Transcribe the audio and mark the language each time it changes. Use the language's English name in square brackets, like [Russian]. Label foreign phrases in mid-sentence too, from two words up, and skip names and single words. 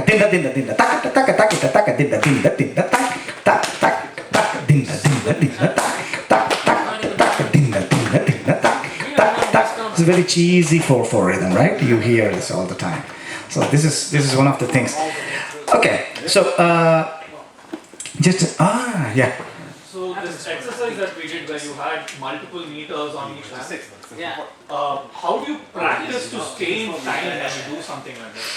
[English] dinda dinda taka taka taka taka dinda dinda dinda tak tak tak tak dinda dinda dinda tak tak tak tak dinda dinda dinda tak tak tak. It's very cheesy 4/4 rhythm, right? You hear this all the time. So this is one of the things. Okay, so yeah. So this exercise that we did where you had multiple meters on each hand, Yeah. how do you practice to stay in time when you do something like that?